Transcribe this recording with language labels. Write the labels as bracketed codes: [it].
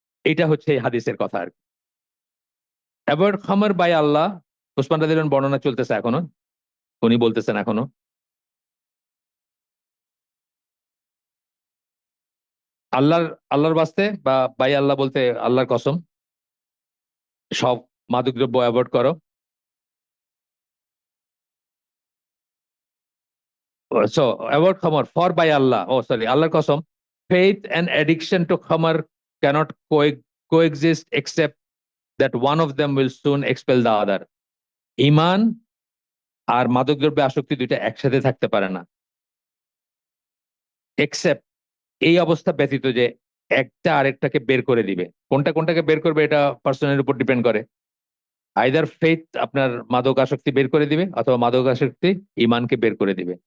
[bn] এটা হচ্ছে এই হাদিসের কথা আর কি। [en] অ্যাভয়েড খামার বাই আল্লাহ, [bn] ওসমান রাদিয়াল্লাহু আনহু বর্ণনা চলতেছে এখনো, উনি বলতেছেন এখনো, আল্লাহর আল্লাহর বাস্তে বা বাই আল্লাহ বলতে আল্লাহর কসম, সব মাদকদ্রব্য অ্যাভয়েড করো। [en] So about khamar, for by Allah, oh sorry, [bn] Allahর কসম, [en] faith and addiction to khamar cannot coexist except that one of them will soon expel the other. [bn] ইমান আর মাদকদ্রব্যে আসক্তি দুইটা একসাথে থাকতে পারে না, এক্সেপ্ট এই অবস্থা ব্যতীত যে একটা আরেকটাকে বের করে দিবে। কোনটা কোনটাকে বের করবে এটা পার্সনের উপর ডিপেন্ড করে। [en] either faith [bn] আপনার মাদক আসক্তি বের করে দিবে, অথবা মাদক আসক্তি ইমানকে বের করে দিবে।